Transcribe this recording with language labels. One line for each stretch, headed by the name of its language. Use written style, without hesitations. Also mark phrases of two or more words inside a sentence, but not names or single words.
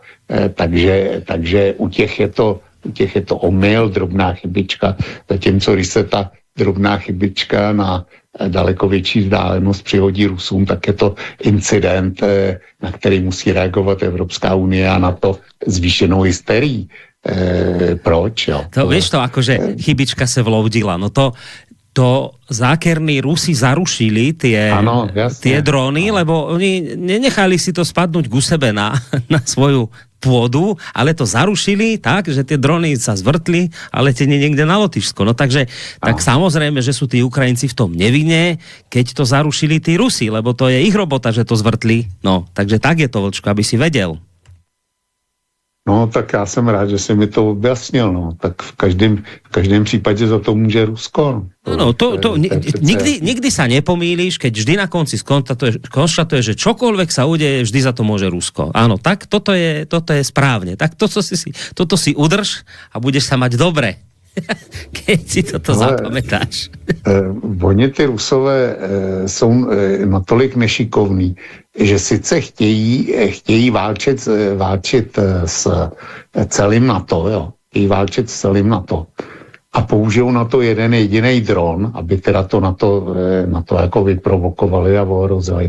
Czech: Takže u těch je to omyl, drobná chybička, zatímco když se ta drobná chybička na daleko větší vzdálenost přihodí Rusům, tak je to incident, na který musí reagovat Evropská unie a na to zvýšenou hysterii. Proč? Jo?
Slovak: To, vieš to, akože chybička sa vloudila. No to zákerní Rusi zarušili tie dróny, lebo oni nenechali si to spadnúť ku sebe na svoju pôdu, ale to zarušili tak, že tie drony sa zvrtli a leteli niekde na Lotyšsko. No takže tak samozrejme, že sú tí Ukrajinci v tom nevinne, keď to zarušili tí Rusi, lebo to je ich robota, že to zvrtli. No, takže tak je to, Vlčko, aby si vedel.
Czech: No, tak já jsem rád, že jsi mi to objasnil, no. Tak v každém případě za to může Rusko.
Slovak: No, nikdy sa nepomýliš, keď vždy na konci konštatuješ, že čokoľvek sa udeje, vždy za to môže Rusko. Áno, tak toto je správne. Tak toto si udrž a budeš sa mať dobre. Keď si toto zapamätáš.
Czech: Oni ty Rusové jsou natolik nešikovní, že sice chtějí válčit s celým NATO, jo. Chtějí válčit s celým NATO. A použijou na to jeden jediný dron, aby teda to na to jako vyprovokovali a ohrozili.